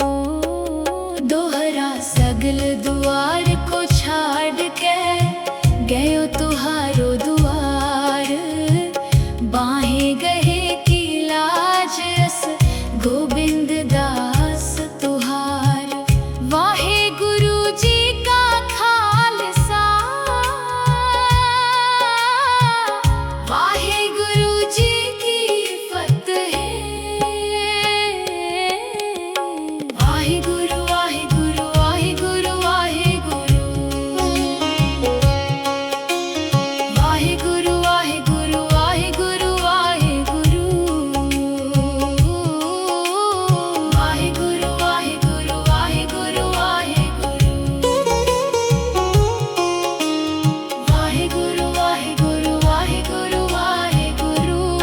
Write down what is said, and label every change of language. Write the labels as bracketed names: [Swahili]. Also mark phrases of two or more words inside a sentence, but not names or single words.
[Punjabi] ਦੋਹਰਾ ਸਗਲ ਦੁਆਰ ਕੋ ਛਾਡਿ ਕੈ ਗਹਿਓ ਤੁਹਾਰੋ ਦੁਆਰ, ਬਾਂਹਿ ਗਹੇ ਕੀ ਲਾਜ ਅਸਿ ਗੋਬਿੰਦ ਦਾਸ ਤੁਹਾਰ। ਵਾਹਿ ਗੁਰੂ ਜੀ ਕਾ ਖ਼ਾਲਸਾ, ਵਾਹਿ ਗੁਰੂ ਜੀ ਕੀ ਫ਼ਤਿਹ। ਵਾਹਿ ਗੁਰੂ ਵਾਹਿ ਗੁਰੂ ਵਾਹਿ ਗੁਰੂ ਵਾਹਿ ਗੁਰੂ, ਵਾਹਿ ਗੁਰੂ ਵਾਹਿ ਗੁਰੂ ਵਾਹਿ ਗੁਰੂ ਵਾਹਿ ਗੁਰੂ, ਵਾਹਿ ਗੁਰੂ ਵਾਹਿ ਗੁਰੂ ਵਾਹਿ ਗੁਰੂ ਵਾਹਿ ਗੁਰੂ, ਵਾਹਿ ਗੁਰੂ ਵਾਹਿ ਗੁਰੂ ਵਾਹਿ ਗੁਰੂ ਵਾਹਿ ਗੁਰੂ,